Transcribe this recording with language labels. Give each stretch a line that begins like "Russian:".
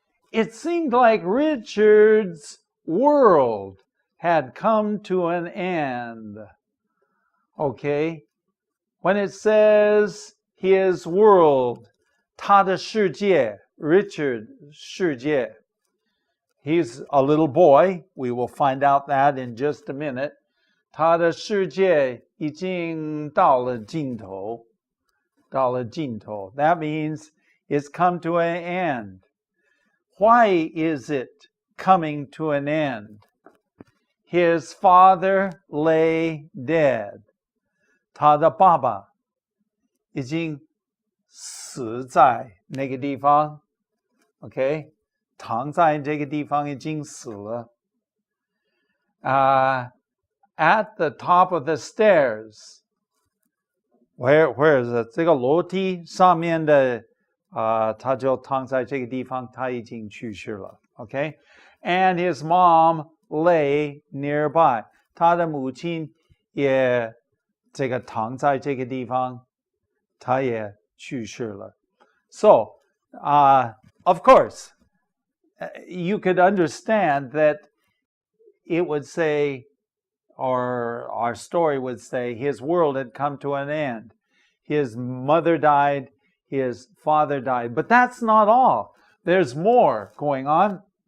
English: It seemed like Richard's world had come to an end. Okay? When it says his world,
Chinese: 他的世界,
English: Richard 世界, he's a little boy. We will find out that in just a minute.
Chinese: 他的世界已经到了尽头. 到了尽头.
English: That means it's come to an end. Why is it coming to an end? His father lay dead.
Chinese: 他的爸爸已经死在那个地方.
English: Okay?
Chinese: 躺在这个地方已经死了.
English: At the top of the stairs. Where is it?
Chinese: 这个楼梯上面的他就躺在这个地方，他已经去世了。
English: Okay? And his mom lay nearby.
Chinese: 他的母亲也这个躺在这个地方，他也去世了。
English: So, of course, you could understand that it would say, or our story would say, his world had come to an end. His mother died, his father died. But that's not all. There's more going on.